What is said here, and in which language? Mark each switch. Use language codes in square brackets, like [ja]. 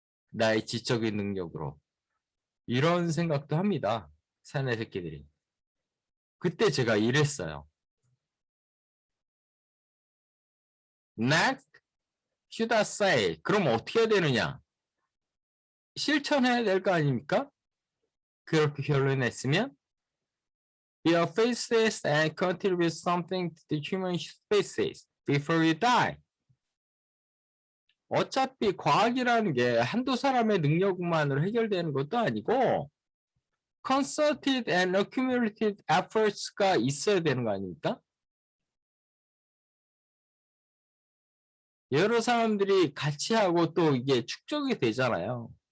[ko] 나의 지적인 능력으로. 이런 생각도 합니다. 사내 새끼들이. 그때 제가 이랬어요. [en] Next, should I say? [ko] 그럼 어떻게 해야 되느냐? 실천해야 될 거 아닙니까? 그렇게 결론을 냈으면 [en] be a faces and contribute something to the human species before you die. [ko] 어차피 과학이라는 게 한두 사람의 능력만으로 해결되는 것도 아니고 [en] concerted and accumulated efforts [ko] 가 있어야 되는 거 아닙니까? 여러 사람들이 같이 하고 또 이게 축적이 되잖아요.